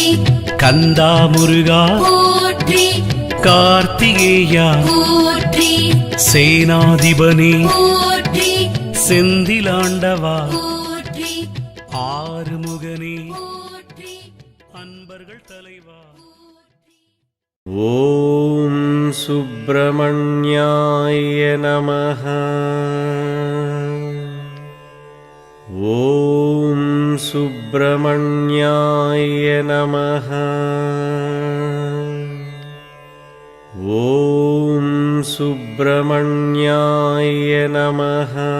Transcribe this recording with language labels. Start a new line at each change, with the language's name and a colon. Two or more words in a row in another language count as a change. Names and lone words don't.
Tamil: கந்தா முருகா போற்றி கார்த்திகேயா போற்றி சேனாதிபனி போற்றி செந்திலாண்டவா போற்றி ஆறுமுகனே போற்றி அன்பர்கள் தலைவா
Sanskrit: ॐ सुब्रह्मण्याय नमः ॐ सुब्रह्मण्याय नमः ॐ सुब्रह्मण्याय नमः